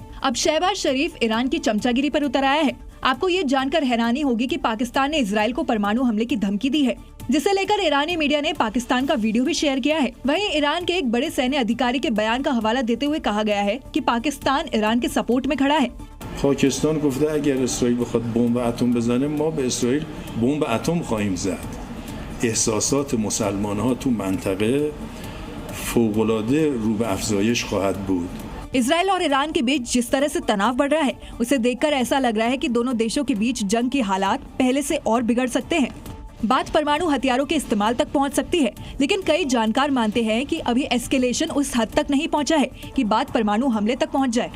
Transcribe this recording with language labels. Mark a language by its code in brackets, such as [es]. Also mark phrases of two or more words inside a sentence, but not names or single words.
[hi] अब शहबाज शरीफ ईरान की चमचागिरी पर उतर आया है। आपको ये जानकर हैरानी होगी कि पाकिस्तान ने इजराइल को परमाणु हमले की धमकी दी है, जिसे लेकर ईरानी मीडिया ने पाकिस्तान का वीडियो भी शेयर किया है। वहीं ईरान के एक बड़े सैन्य अधिकारी के बयान का हवाला देते हुए कहा गया है कि पाकिस्तान ईरान के सपोर्ट में खड़ा है। [fa] पाकिस्तान گفته اگر اسرائیل بخواد بمب اتم بزنه ما به اسرائیل بمب اتم خواهیم زد. احساسات مسلمان‌ها تو منطقه فوق‌العاده رو به افزایش خواهد بود. [hi] इजराइल और ईरान के बीच जिस तरह से तनाव बढ़ रहा है, उसे देखकर ऐसा लग रहा है कि दोनों देशों के बीच जंग के हालात पहले से और बिगड़ सकते हैं। बात परमाणु हथियारों के इस्तेमाल तक पहुंच सकती है, लेकिन कई जानकार मानते हैं कि अभी एस्केलेशन उस हद तक नहीं पहुंचा है कि बात परमाणु हमले तक पहुंच जाए।